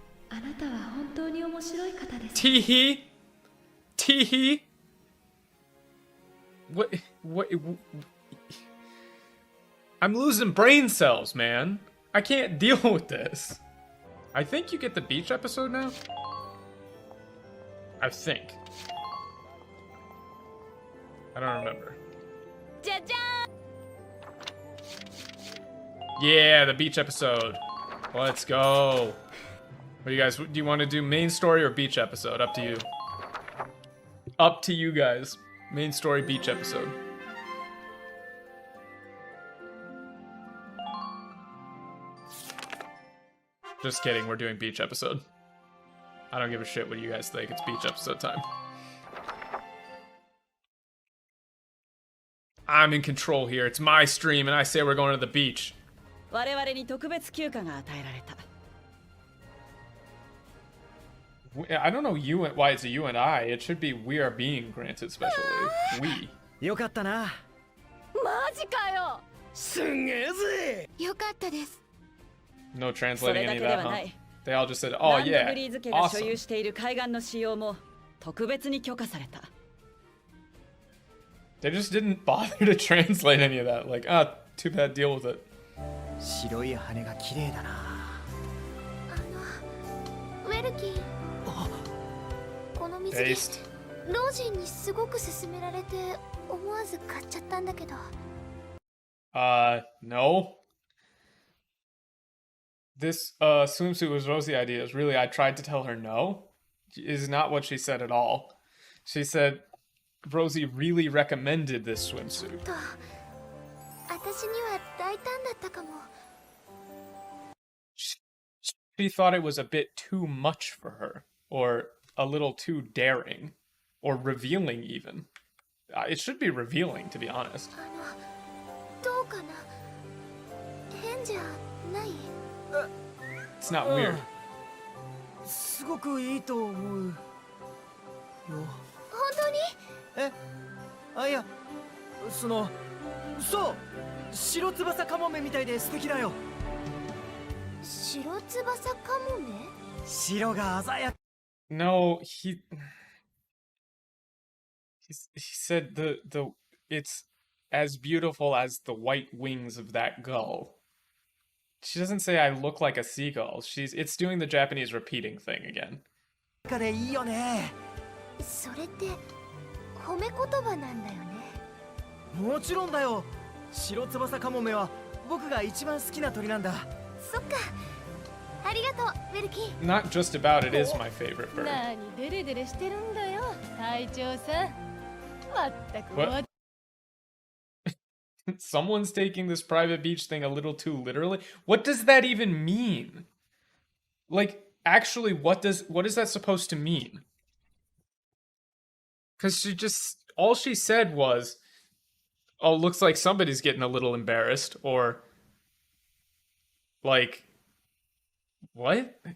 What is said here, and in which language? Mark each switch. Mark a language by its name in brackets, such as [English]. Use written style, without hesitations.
[Japanese] あなたは本当に面白い方です。 [English] Teehee? Teehee? What? I'm losing brain cells, man. I can't deal with this. I think you get the beach episode now? I think. I don't remember. Yeah, the beach episode. Let's go. What do you guys, do you want to do main story or beach episode? Up to you. Up to you guys. Main story, beach episode. Just kidding, we're doing beach episode. I don't give a shit what you guys think, it's beach episode time. I'm in control here, it's my stream and I say we're going to the beach. [Japanese] 我々に特別休暇が与えられた。 [English] I don't know why it's a you and I. It should be we are being granted special leave. We. [Japanese] よかったな。マジかよ。すんげえぜ。よかったです。 [English] No translating any of that, huh? They all just said, "Oh yeah, [Japanese] ブリーズ家が所有している海岸の使用も特別に許可された。 [English] They just didn't bother to translate any of that. Like, too bad, deal with it. [Japanese] 白い羽が綺麗だな。ウェルキー。この水着、老人にすごく勧められて思わず買っちゃったんだけど。 [English] No. This swimsuit was Rosie's idea. Really, I tried to tell her no. Is not what she said at all. She said Rosie really recommended this swimsuit. [Japanese] 私には大胆だったかも。 [English] She thought it was a bit too much for her, or a little too daring, or revealing even. It should be revealing, to be honest. [Japanese] どうかな。変じゃない？ [English] It's not weird. [Japanese] すごくいいと思うよ。本当に？いや、そう白翼カモメみたいで素敵だよ。白翼カモメ？白が鮮やか。 [English] No, he said it's as beautiful as the white wings of that gull. She doesn't say I look like a seagull. It's doing the Japanese repeating thing again. [Japanese] でいいよね。それって褒め言葉なんだよね。もちろんだよ。白翼カモメは僕が一番好きな鳥なんだ。そっか。ありがとう、ベルキー。 [English] Not just about it is my favorite bird. [Japanese] 何デレデレしてるんだよ、隊長さん。まったく。 [English] What? Someone's taking this private beach thing a little too literally. What does that even mean? Like, actually, what is that supposed to mean? Because all she said was, oh, looks like somebody's getting a little embarrassed, or like, what?